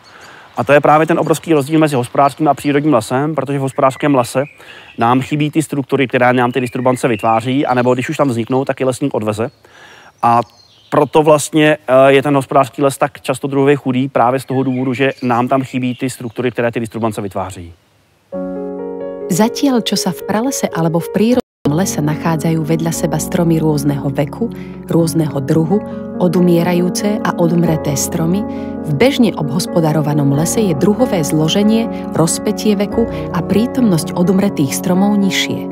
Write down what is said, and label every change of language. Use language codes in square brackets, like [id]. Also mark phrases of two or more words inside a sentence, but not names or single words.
[cs] A to je právě ten obrovský rozdíl mezi hospodářským a přírodním lesem, protože v hospodářském lese nám chybí ty struktury, které nám ty disturbance vytváří, anebo když už tam vzniknou, tak je lesník odveze. A proto vlastně je ten hospodářský les tak často druhově chudý právě z toho důvodu, že nám tam chybí ty struktury, které ty disturbance vytváří. [sk] Zatiaľ, čo sa v pralese alebo v prírodnom lese nachádzajú vedľa seba stromy rôzneho veku, rôzneho druhu, odumierajúce a odumreté stromy, v bežne obhospodarovanom lese je druhové zloženie, rozpätie veku a prítomnosť odumretých stromov nižšie.